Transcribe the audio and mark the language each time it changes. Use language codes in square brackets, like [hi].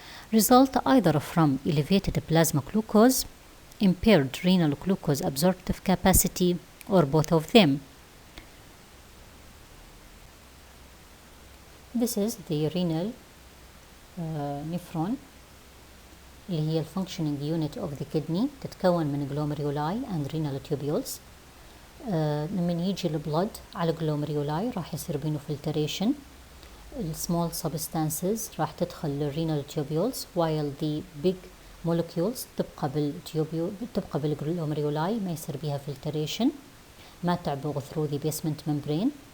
[en] Result either from elevated plasma glucose, impaired renal glucose absorptive capacity, or both of them. This is the renal nephron [ar] اللي هي [en] functioning unit of the kidney، [ar] تتكون من [en] glomeruli and renal tubules. [ar] لما يجي البلد على glomeruli راح يصير بينه filtration. [en] small substances [ar] راح تدخل [en] للrenal tubules while the big molecules [ar] تبقى بالجلوميرولاي ما يصير بيها [en] filtration، [ar] ما تعبغ [en] through the basement membrane.